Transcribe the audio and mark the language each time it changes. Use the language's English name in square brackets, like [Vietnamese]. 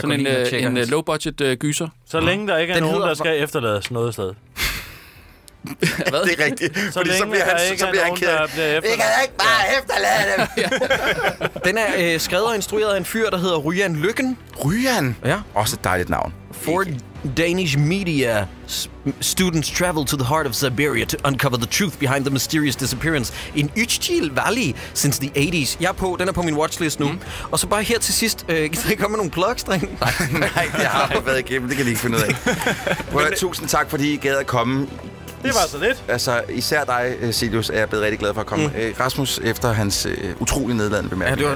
[Danish] sådan en low-budget gyser. Så længe der ikke er nogen, der skal efterlades noget sted. Hvad? Det er rigtigt. Fordi så bliver han ked. Vi kan ikke bare efterlade dem. Den er skrevet og instrueret af en fyr, der hedder Ryan Lykken. Ryan? Ja. Også et dejligt navn. [English] For Danish media, students travel to the heart of Siberia to uncover the truth behind the mysterious disappearance in Uchtil Valley since the 80s. [Danish] Jeg er på, den er på min watchlist nu. Og så bare her til sidst, kan I komme med nogle plugs, dreng? Nej, det har jeg været igennem, det kan I ikke finde ud af. Tusind tak, fordi I gad at komme. Det var så lidt. Altså, især dig, Silius, er jeg blevet rigtig glad for at komme. Rasmus, efter hans utrolig nedladende bemærkning.